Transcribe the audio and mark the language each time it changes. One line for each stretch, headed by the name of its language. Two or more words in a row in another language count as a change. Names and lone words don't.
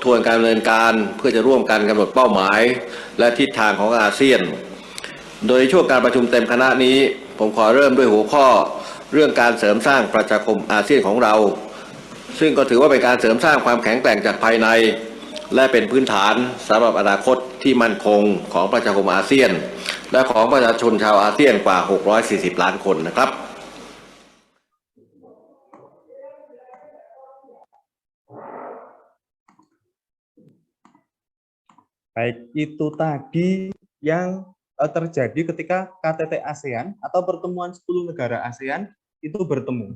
Thai: วนการดำเนินการเพื่อจะร่วมกันกำหนดเป้าหมายและทิศทางของอาเซียนโดยในช่วงการประชุมเต็มคณะนี้ผมขอเริ่มด้วยหัวข้อเรื่องการเสริมสร้างประชาคมอาเซียนของเราซึ่งก็ถือว่าเป็นการเสริมสร้างความแข็งแกร่งจากภายในและเป็นพื้นฐานสำหรับอนาคตที่มั่นคงของประชาคมอาเซียนและของประชาชนชาวอาเซียนกว่า640ล้านคนนะครับ
Indonesian: Baik, itu tadi yang terjadi ketika KTT ASEAN atau pertemuan 10 negara ASEAN itu bertemu.